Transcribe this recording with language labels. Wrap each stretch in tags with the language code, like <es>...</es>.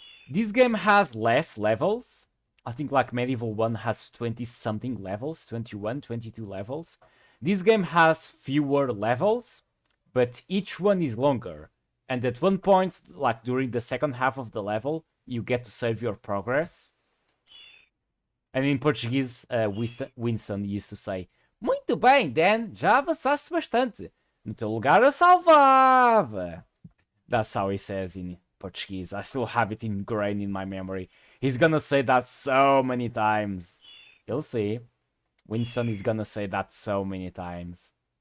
<en>This game has less levels. I think like MediEvil 1 has 20-something levels. 21, 22 levels. This game has fewer levels, but each one is longer. And at one point, like during the second half of the level, you get to save your progress. And in Portuguese, Winston used to say,</en> <pt>"Muito bem, Dan, já avançaste bastante. No teu lugar eu salvava."</pt> <en>That's how he says in Portuguese. I still have it ingrained in my memory. He's gonna say that so many times. You'll see. Winston is gonna say that so many times.</en>